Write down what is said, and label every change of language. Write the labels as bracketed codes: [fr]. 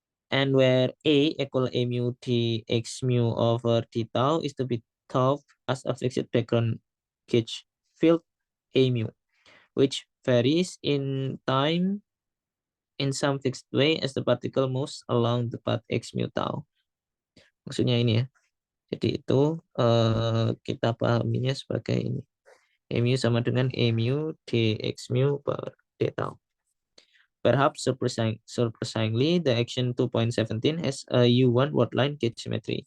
[en] And where A equal A mu dx mu over d tau is to be thought as a fixed background gauge field A mu, which varies in time in some fixed way as the particle moves along the path x mu tau. [id] Maksudnya ini ya. Jadi itu kita pahaminya sebagai ini. A mu sama dengan A mu dx mu per d tau. [en] Perhaps surprisingly, the action 2.17 has a U1 wordline gauge symmetry.